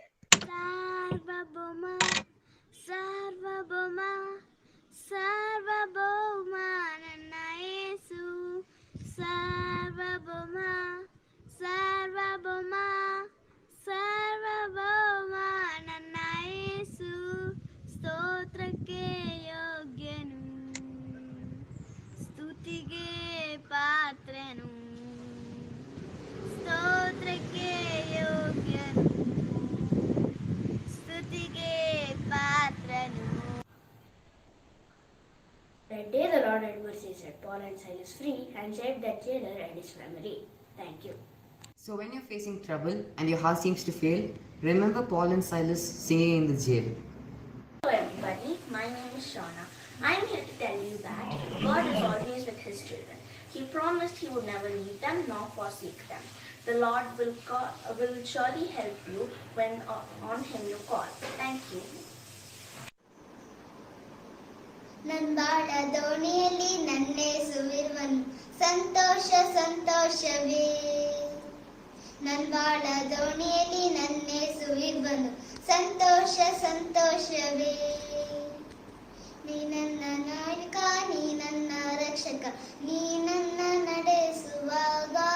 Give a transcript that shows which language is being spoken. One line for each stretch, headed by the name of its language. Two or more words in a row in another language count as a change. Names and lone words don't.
Kannada: ಸರ್ವಭೌಮ, ಸರ್ವಭೌಮ, ಸರ್ವಭೌಮ, ನನ್ನ ಯೇಸು. ಸರ್ವಭೌಮ, ಸರ್ವಭೌಮ, ಸರ್ವಭೌಮ, ನನ್ನ ಯೇಸು. ಸ್ತೋತ್ರಕ್ಕೆ ಯೋಗ್ಯನು, ಸ್ತುತಿಗೆ ಪಾತ್ರನು, ಸ್ತೋತ್ರಕ್ಕೆ ಯೋಗ್ಯನು, ಸ್ತುತಿಗೆ ಪಾತ್ರನು.
English: That day the Lord had mercy, set Paul and Silas free and saved that jailer and his family. Thank you. So when you're facing trouble and your heart seems to fail, remember Paul and Silas singing in the jail. Hello everybody, my name is Shauna. I'm here to tell you that God is always with His children. He promised He would never leave them nor forsake them. The Lord will surely help you when on Him you call. Thank you.
Kannada: ನನ್ಬಾಳ ದೋಣಿಯಲ್ಲಿ ನನ್ನೇಸುವಿರುವನು ಸಂತೋಷ ಸಂತೋಷವೇ ನನ್ಬಾಳ ದೋಣಿಯಲ್ಲಿ ನನ್ನೇಸುವಿರುವನು ಸಂತೋಷ ಸಂತೋಷವೇ ನೀ ನನ್ನ ನಾಯಕ ನೀ ನನ್ನ ರಕ್ಷಕ ನೀ ನನ್ನ ನಡೆಸುವಾಗ